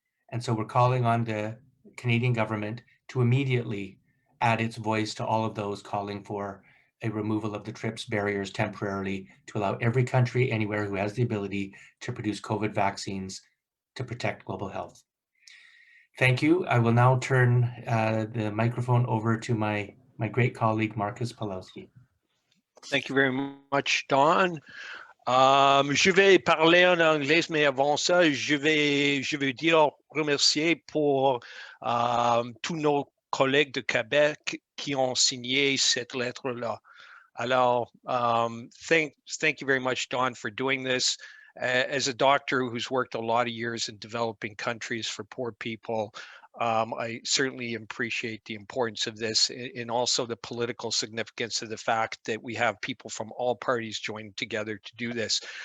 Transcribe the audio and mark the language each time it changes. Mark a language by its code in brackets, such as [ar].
[en] And so we're calling on the Canadian government to immediately add its voice to all of those calling for a removal of the TRIPS barriers temporarily to allow every country anywhere who has the ability to produce COVID vaccines to protect global health. Thank you. I will now turn the microphone over to my great colleague, Marcus Pawlowski. Thank you very much, Don. [fr] Je vais parler en anglais, mais avant ça, je veux dire remercier pour tous nos collègues de Québec qui ont signé cette lettre-là. [en] Alors, thank you very much, Don, for doing this. As a doctor who's worked a lot of years in developing countries for poor people, I certainly appreciate the importance of this and also the political significance of the fact that we have people from all parties joined together to do this.